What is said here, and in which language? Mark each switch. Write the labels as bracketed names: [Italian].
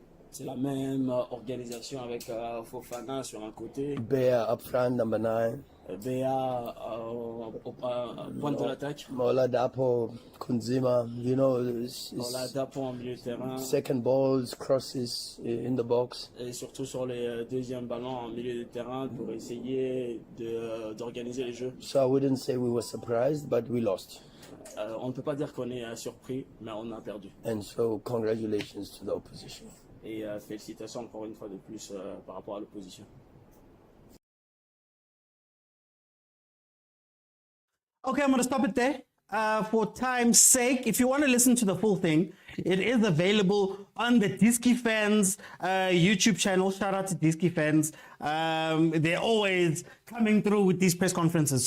[French] C'est la même organisation avec Fofana sur un côté. [English] Bear up front, number 9. [French] Béa au point de l'attaque. [English] Mola Dapo, Kunzima, you know. [French] Mola Dapo en milieu de terrain. [English] Second balls, crosses in the box. [French] Et surtout sur les deuxièmes ballons en milieu de terrain pour essayer d'organiser les jeux. [English] So I wouldn't say we were surprised, but we lost. [French] On ne peut pas dire qu'on est surpris, mais on a perdu. [English] And so congratulations to the opposition. [French] Et félicitations encore une fois de plus par rapport à l'opposition. [English] Okay, I'm going to stop it there. For time's sake, if you want to listen to the full thing, it is available on the Diski Fans YouTube channel. Shout out to Diski Fans. They're always coming through with these press conferences.